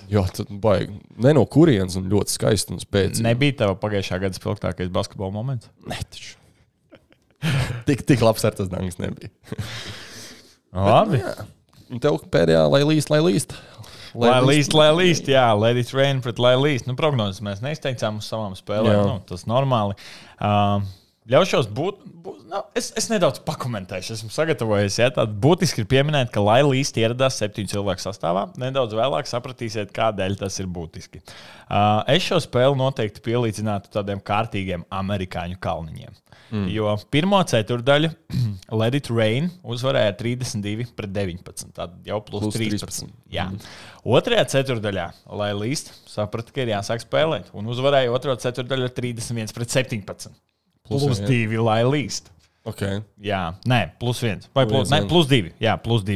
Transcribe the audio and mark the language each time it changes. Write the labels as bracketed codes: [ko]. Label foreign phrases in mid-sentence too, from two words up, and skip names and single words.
[lv] Jā, tad baigi. Ne no kurienes un ļoti skaisti un spēcīgi. Nebija tava pagājušā gada spilgtākais basketbola moments? Ne, taču. Tik labs ar tas dangas nebija. Labi. Un tev pēdējā, lai līst. Lai līst, jā. Let it rain pret lai līst. Prognozes mēs neizteicām uz savām spēlēm. Tas normāli. Ļaušos es nedaudz pakomentēšu. Esmu sagatavojies. Tātad būtiski ir pieminēt, ka lai līst ieradās 7 cilvēku sastāvā. Nedaudz vēlāk sapratīsiet, kādēļ tas ir būtiski. Es šo spēli noteikti pielīdzinātu tādiem kārtīgiem amerikāņu kalniņiem. Jo pirmo ceturdaļu Let it rain uzvarēja 32-19. Tad jau plus 13. Jā. Otrajā ceturdaļā lai līst saprata, ka ir jāsāk spēlēt. Un uzvarēja otro ceturdaļu 31-17. Plus 2 lai līst. Okay. Jā, plus 1. Vai plus 2. Jā, plus 2.